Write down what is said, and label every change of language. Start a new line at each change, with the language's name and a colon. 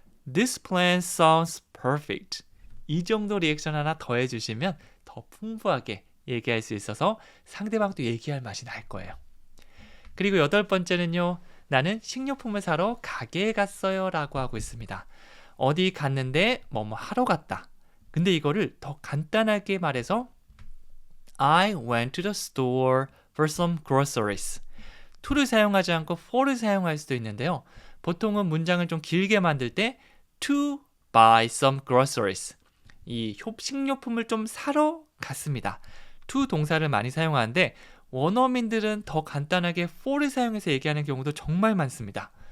English: This plan sounds perfect.
Korean: 이 정도 리액션 하나 더 해주시면 더 풍부하게 얘기할 수 있어서 상대방도 얘기할 맛이 날 거예요. 그리고 8번째는요. 나는 식료품을 사러 가게에 갔어요 라고 하고 있습니다. 어디 갔는데 뭐뭐 하러 갔다. 근데 이거를 더 간단하게 말해서
English: I went to the store for some groceries.
Korean: to를 사용하지 않고 for를 사용할 수도 있는데요. 보통은 문장을 좀 길게 만들 때
English: to buy some groceries.
Korean: 이 식료품을 좀 사러 갔습니다. to 동사를 많이 사용하는데 원어민들은 더 간단하게 for를 사용해서 얘기하는 경우도 정말 많습니다.